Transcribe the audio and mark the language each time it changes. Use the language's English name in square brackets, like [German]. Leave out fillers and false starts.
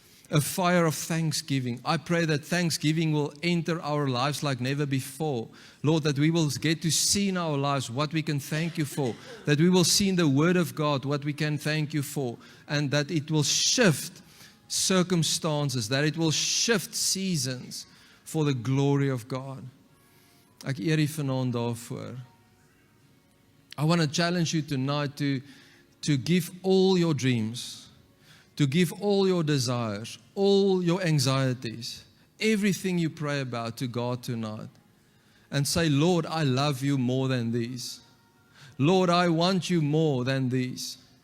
[English] A fire of thanksgiving. I pray that thanksgiving will enter our lives like never before. Lord, that we will get to see in our lives what we can thank you for. That we will see in the Word of God what we can thank you for. And that it will shift circumstances, that it will shift seasons for the glory of God. [Afrikaans] Ek eer U vanaand daarvoor. [English] I want to challenge you tonight to give all your dreams, to give all your desires, all your anxieties, everything you pray about to God tonight. And say, Lord, I love you more than these. Lord, I want you more than these.